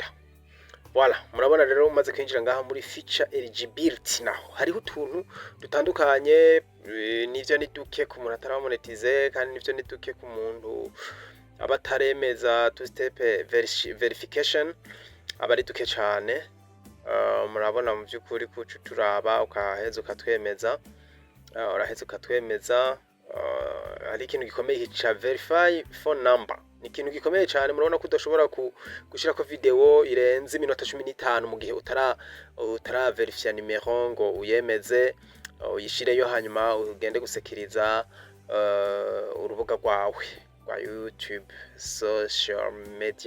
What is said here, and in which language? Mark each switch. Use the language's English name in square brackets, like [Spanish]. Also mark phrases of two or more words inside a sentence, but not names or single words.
[Rundi] Voilà, murabona rero umaze kwinjira ngaha muri [English] feature eligibility [Rundi] naho hariho utuntu dutandukanye nivyo niduke ku muntu ataramonetize kandi nivyo niduke ku muntu abataremeza [English] two step verification [Rundi] abari duke cyane. Murabona mu byukuri kucu turaba ukaheza ukatwemeza uraheza ukatwemeza hari ikintu gikomeye cha [English] verify phone number [Rundi] ni ikintu gikomeye cyane. Murabona ko udashobora gushira ko video irenze iminota 15 mu gihe utara verify numero ngo uyemeze uyishireyo hanyuma ugende gusekiriza urubuga rwawe rwa YouTube [English] social media.